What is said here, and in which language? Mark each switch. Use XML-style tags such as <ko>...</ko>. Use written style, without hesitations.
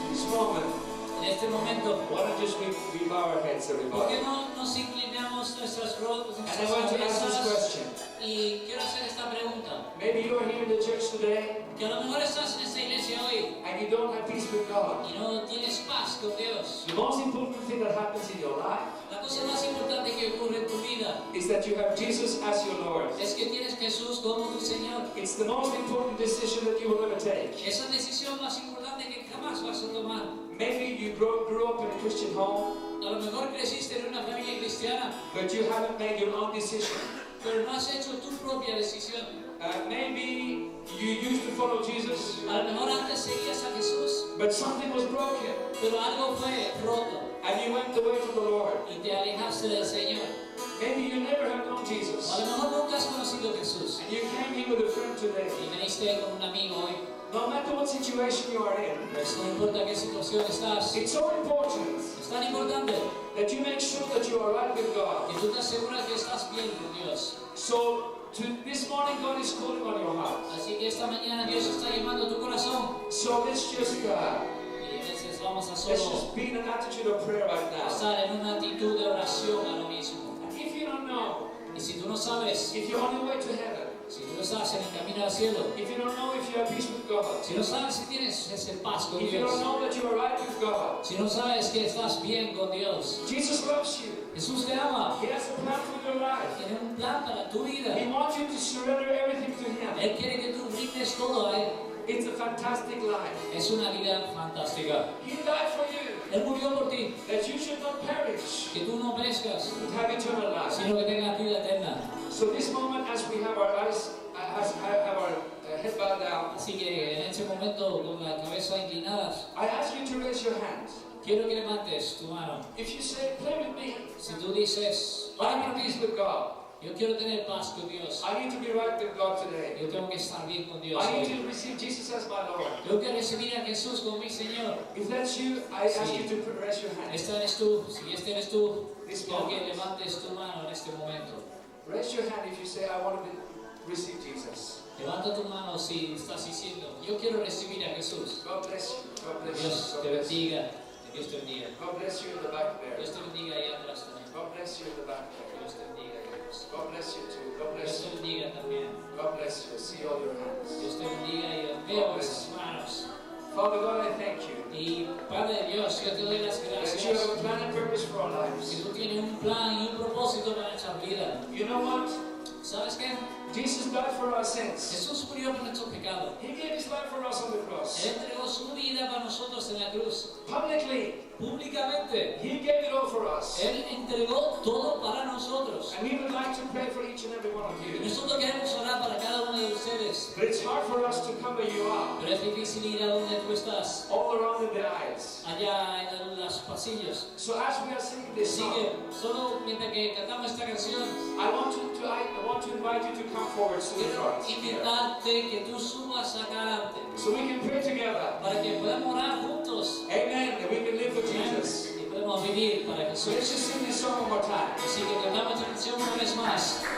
<en>moment,</en> <es>En este momento,</es> <en>why don't just we bow our heads,</en> <es>¿por</es> <en>everybody?</en> <es>qué no nos inclinamos nuestras</es> <en>And I want to ask this</en> <es>cabezas?</es> <en>question.</en> <es>Y quiero hacer esta pregunta.</es> <en>Maybe you're here in the church today</en> <es>Que a lo mejor estás en esta iglesia hoy</es> <en>and you don't have peace with God.</en> <es>y no tienes paz con Dios.</es> <en>The most important thing that happens in your life</en> <es>La cosa más importante que ocurre en tu vida</es> <en>is that you have Jesus as your Lord.</en> <es>es que tienes Jesús como tu Señor.</es> <en>It's the most important decision that you will ever take.</en> <es>Esa decisión más importante que jamás vas a tomar.</es> <en>Maybe you grew up in a Christian home,</en> <es>A lo mejor creciste en una familia cristiana,</es> <en>but you haven't made your own decision.</en> <es>pero no has hecho tu propia decisión.</es> <en>Maybe you used to follow Jesus,</en> <es>A lo mejor antes seguías a Jesús,</es> <en>but something was broken</en> <es>pero algo fue roto</es> <en>and you went away from the Lord.</en> <es>y te alejaste del Señor.</es> <en>Maybe you never have known</en> <es>O a</es> <en>Jesus</en> <es>lo mejor nunca has conocido a Jesús</es> <en>and you came here with a friend today.</en> <es>y viniste con un amigo hoy.</es> <en>No matter what situation you are in,</en> <es>Pues no importa qué situación estás,</es> <en>it's so important</en> <es>es tan importante</es> <en>that you make sure that you are right with God.</en> <es>que tú te aseguras que estás bien con Dios.</es> <en>So this morning God is calling on your heart.</en> <es>Así que esta mañana Dios está llamando a tu corazón.</es> <en>So let's just</en> <es>Y a veces vamos a</es> <en>let's</en> <es>solo</es> <en>just be in an attitude of prayer right now.</en> <es>estar en una actitud de oración a lo mismo.</es> <en>And if you don't know,</en> <es>Y si tú no sabes,</es> <en>if you're on your way to heaven,</en> <es>si tú no estás en el camino al cielo,</es> <en>if you don't know if you have peace with God,</en> <es>si no sabes si tienes ese paz con</es> <en>if you don't</en> <es>Dios,</es> <en>know that you are right with God,</en> <es>si no sabes que estás bien con Dios,</es> <en>Jesus loves you.</en> <es>Jesús te ama,</es> <en>He has a plan for your life.</en> <es>tiene un plan para tu vida.</es> <en>He wants you to surrender everything to Him.</en> <es>Él quiere que tú brindes todo a Él.</es> <en>It's a fantastic life.</en> <es>Es una vida fantástica.</es> <en>He died for you,</en> <es>Él murió por ti,</es> <en>that you should not perish,</en> <es>que tú no perezcas,</es> <en>but have eternal life.</en> <es>sino que tengas vida eterna.</es> <en>So this moment, as we have our eyes, have our head bowed down,</en> <es>Así que en este momento, con la cabeza inclinada,</es> <en>I ask you to raise your hand.</en> <es>quiero que levantes tu mano.</es> <en>If you say, "Pray with me,"</en> <es>Si tú dices,</es> <en>I need peace with God.</en> <es>yo quiero tener paz con Dios,</es> <en>I need to be right with God today.</en> <es>yo tengo que estar bien con Dios.</es> <en>I need</en> <es>hoy.</es> <en>to receive Jesus as my Lord.</en> <es>Tengo que recibir a Jesús como mi Señor.</es> <en>If that's you, I ask you to raise your hand.</en> <es>Esta eres tú, si este eres tú,</es> <en>This</en> <es>quiero que</es> <en>moment.</en> <es>levantes tu mano en este momento.</es> <en>Raise your hand if you say, "I want to receive Jesus."</en> <es>Levanta tu mano si estás diciendo, yo quiero recibir a Jesús.</es> <en>God bless you. God bless you.</en> <es>Dios</es> <en>God</en> <es>te</es> <en>bless you.</en> <es>bendiga, Dios te bendiga.</es> <en>God bless you in the back there.</en> <es>Dios te bendiga ahí atrás también.</es> <en>God bless you in the back there.</en> <es>Dios te bendiga ahí atrás.</es> <en>God bless you too. God</en> <es>Dios</es> <en>bless</en> <es>te</es> <en>you.</en> <es>bendiga también.</es> <en>God bless you. I see all your hands.</en> <es>Dios te bendiga y veo esas manos.</es> <en>Father God, I thank you</en> <es>Y Padre Dios, yo te doy las</es> <en>that you</en> <es>gracias</es> <en>have a plan and purpose for our</en> <es>que</es> <en>lives.</en> <es>tú tienes un plan y un propósito para nuestra vida.</es> <en>You know what?</en> <es>¿Sabes qué?</es> <en>Jesus died for our sins.</en> <es>Jesús murió por nuestros pecados.</es> <en>He gave his life for us on the cross.</en> <es>Él entregó su vida para nosotros en la cruz.</es> <en>Publicly,</en> <es>Públicamente,</es> <en>he gave it all for us.</en> <es>Él entregó todo para nosotros.</es> <en>And we would like to pray for each and every one of</en> <es>Y</es> <en>you.</en> <es>nosotros queremos orar para cada uno de ustedes.</es> <en>But it's hard for us to come where you are,</en> <es>Pero es difícil ir a donde tú estás,</es> <en>all around in the aisles.</en> <es>allá en los pasillos.</es> <en>So as we are singing this</en> <es>Así</es> <en>song,</en> <es>que, solo mientras que cantamos esta canción,</es> <en>I want to invite you to come forward to the</en> <es>quiero</es> <en>front here,</en> <es>invitarte que tú subas acá adelante</es> <en>so we can pray together.</en> <es>para que podamos orar juntos</es> <en>Amen. And we can live for Jesus.</en> <es>y podemos vivir para</es> <en>So let's</en> <es>Jesús.</es> <en>just sing this song one more time.</en> <es>Así que cantamos esta canción una vez más.</es>